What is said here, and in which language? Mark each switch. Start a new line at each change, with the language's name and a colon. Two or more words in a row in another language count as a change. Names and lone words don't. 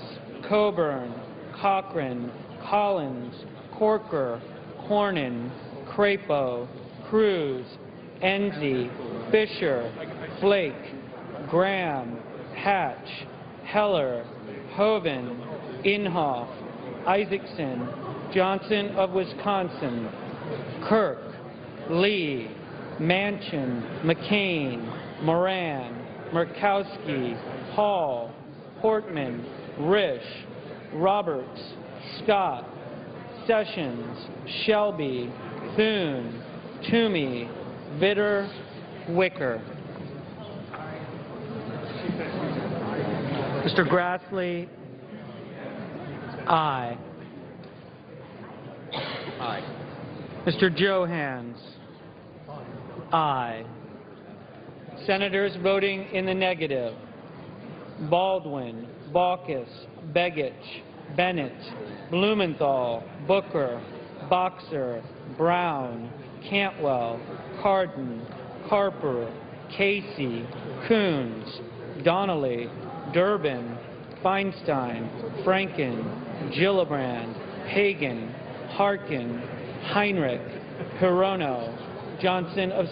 English: Coburn, Cochran, Collins, Corker, Cornyn, Crapo, Cruz, Enzi, Fisher, Flake, Graham, Hatch, Heller, Hoeven, Inhofe, Isaacson, Johnson of Wisconsin, Kirk, Lee, Manchin, McCain, Moran, Murkowski, Hall, Portman, Risch, Roberts, Scott, Sessions, Shelby, Thune, Toomey, Vitter, Wicker. Mr. Grassley, aye. Aye. Mr. Johans, aye. Senators voting in the negative: Baldwin, Baucus, Begich, Bennett, Blumenthal, Booker, Boxer, Brown, Cantwell, Cardin, Carper, Casey, Coons, Donnelly, Durbin, Feinstein, Franken, Gillibrand, Hagan, Harkin, Heinrich, Hirono, Johnson of